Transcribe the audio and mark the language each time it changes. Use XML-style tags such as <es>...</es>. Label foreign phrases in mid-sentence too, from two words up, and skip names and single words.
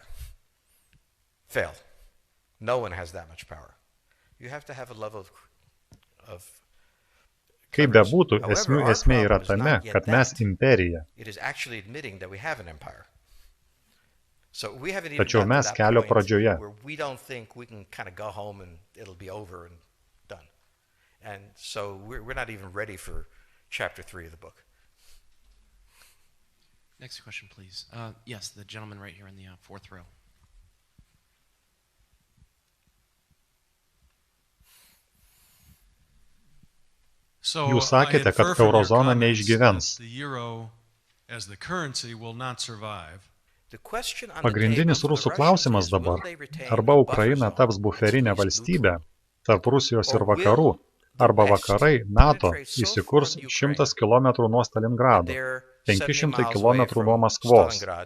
<lt>Kaip bebūtų, esmė yra tame, kad mes imperija. Tačiau mes kelio pradžioje.</lt> <en>Next question, please. Yes, the gentleman right here in the fourth row.</en> <lt>Jūs sakėte, kad eurozona neišgyvens. Pagrindinis rusų klausimas dabar, arba Ukraina taps buferinė valstybė tarp Rusijos ir vakarų, arba vakarai, NATO, įsikurs 100 km nuo Stalingrado, 500 km nuo Maskvos.</lt>